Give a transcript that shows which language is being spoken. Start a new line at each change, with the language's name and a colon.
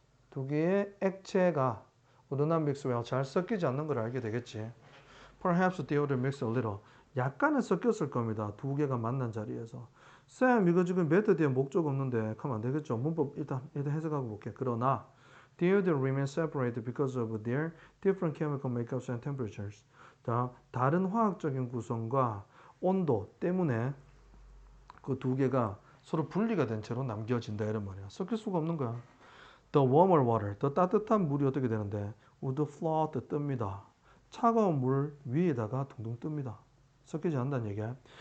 Korean: 두 개의 액체가 우르난 믹스와 잘 섞이지 않는 걸 알게 되겠지.
English: Perhaps they would mix a little.
Korean: 약간은 섞였을 겁니다. 두 개가 만난 자리에서. 쌤, 이거 지금 매트 뒤에 목적 없는데 하면 안 되겠죠? 문법 일단 해석하고 볼게. 그러나
English: the air remain separated because of their different chemical makeups and temperatures.
Korean: 자, 다른 화학적인 구성과 온도 때문에 그 두 개가 서로 분리가 된 채로 남겨진다 이런 말이야. 섞일 수가 없는 거야.
English: The warmer water,
Korean: 더 따뜻한 물이 어떻게 되는데
English: would float
Korean: 뜹니다. 차가운 물 위에다가 둥둥 뜹니다. 섞이지 않는다는 얘기야.